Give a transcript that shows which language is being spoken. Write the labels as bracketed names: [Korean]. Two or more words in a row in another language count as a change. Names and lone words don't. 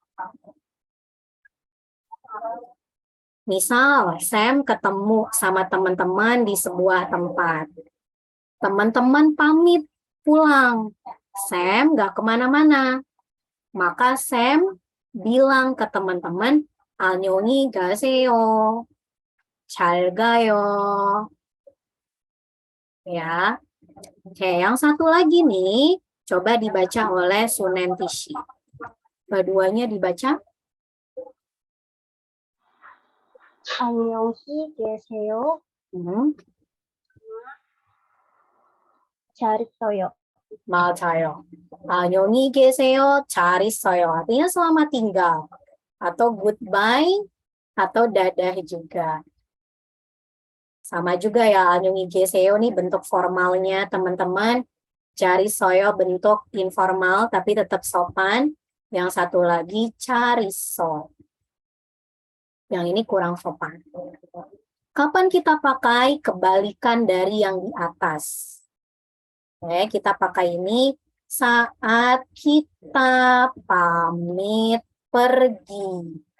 [Indonesian] Misal, Sam ketemu sama teman-teman di sebuah tempat. Teman-teman pamit pulang. Sam nggak kemana-mana. Maka Sam bilang ke teman-teman, [Korean] 안녕히 가세요. 잘 가요. [Indonesian] Ya. Oke, yang satu lagi nih, coba dibaca oleh Sunentishi. Keduanya dibaca. [Korean] 안녕히 계세요. 잘 있어요. 맞아요. 안녕히 계세요. 잘 있어요. [Indonesian] Artinya selamat tinggal. Atau goodbye, atau dadah juga. Sama juga ya, [Korean] 안녕히 계세요 [Indonesian] nih bentuk formalnya teman-teman. [Korean] 잘 있어요 [Indonesian] bentuk informal tapi tetap sopan. Yang satu lagi [Korean] 잘 있어. [Indonesian] Yang ini kurang sopan. Kapan kita pakai kebalikan dari yang di atas? Kita pakai ini saat kita pamit pergi.